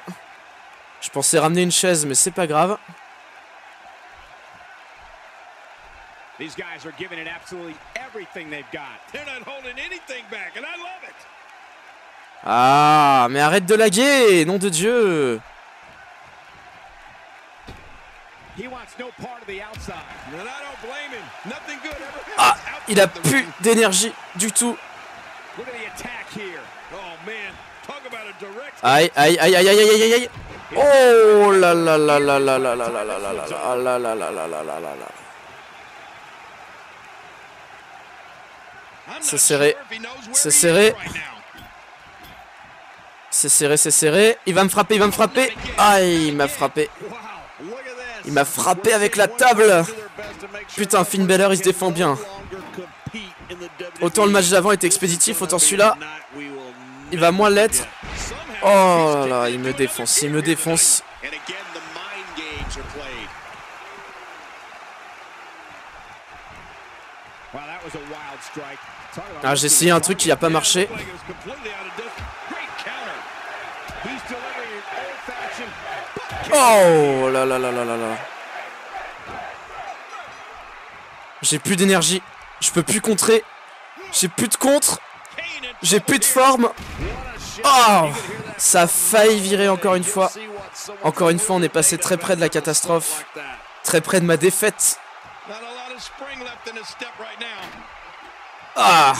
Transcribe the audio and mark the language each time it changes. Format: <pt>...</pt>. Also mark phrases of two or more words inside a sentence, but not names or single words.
<fr>Je pensais ramener une chaise, mais c'est pas grave. Ah, mais arrête de laguer, nom de Dieu. Ah, il a plus d'énergie du tout. Aïe, aïe, aïe, aïe, aïe, aïe, aïe, aïe. Oh là là là là là là là là là là là là là là là là là là. C'est serré. C'est serré. C'est serré, c'est serré. Il va me frapper, il va me frapper. Aïe, il m'a frappé. Il m'a frappé avec la table. Putain, Finn Balor, il se défend bien. Autant le match d'avant était expéditif, autant celui-là, il va moins l'être. Oh là là, il me défonce, il me défonce. Ah, j'ai essayé un truc qui n'a pas marché. Oh là là là là là là. J'ai plus d'énergie. Je peux plus contrer. J'ai plus de contre. J'ai plus de forme. Oh, ça a failli virer encore une fois. Encore une fois, on est passé très près de la catastrophe. Très près de ma défaite. Ah.</fr>